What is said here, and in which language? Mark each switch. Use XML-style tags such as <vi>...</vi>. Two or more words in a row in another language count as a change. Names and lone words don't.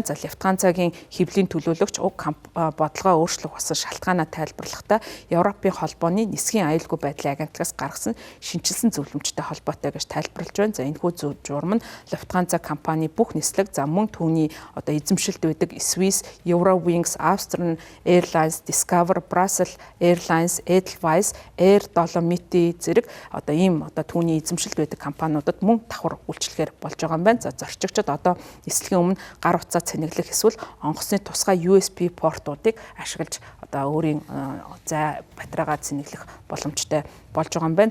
<mn>За Lufthansa-гийн хэвлэлийн төлөөлөгч уг бодлогоо өөрчлөх болсон шалтгаанаа тайлбарлахдаа Европын холбооны нисхийн аюулгүй байдлын агентлагаас гаргасан шинчилсэн зөвлөмжтэй холбоотой гэж тайлбарлаж байна. За энэхүү журам нь Lufthansa компани бүх нислэг мөн түүний эзэмшилд байдаг Swiss, Eurowings, Austrian Airlines, Discover, Brussels Airlines, Edelweiss, Air Dolomiti зэрэг ийм түүний эзэмшилд байдаг компаниудад мөн давхар үйлчлэхээр болж байгаа юм байна. За зорчигчид нислэгийн өмнө гар утсаа цэнэглэх эсвэл онгоцны тусгай USB портуудыг ашиглаж өөрийн батарейгаа цэнэглэх боломжтой болж байгаа юм байна.</mn>